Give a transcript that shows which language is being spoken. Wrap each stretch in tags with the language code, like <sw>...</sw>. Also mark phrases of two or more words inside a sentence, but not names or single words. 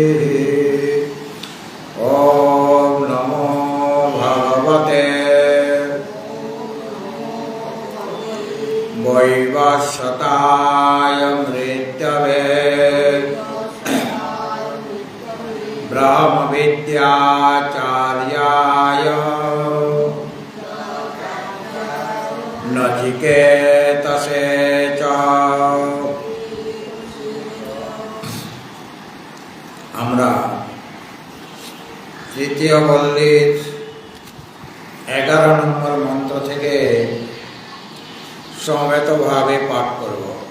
<sa>ওম নমো ভগবতে বৈবস্বতায় মৃত্যবে ব্রহ্মবিদ্যাচার্যায় নচিকেতসে চ।</sa> <bn>আমরা তৃতীয় বল্লীর 11 নম্বর মন্ত্র থেকে সমবেতভাবে পাঠ করব।</bn>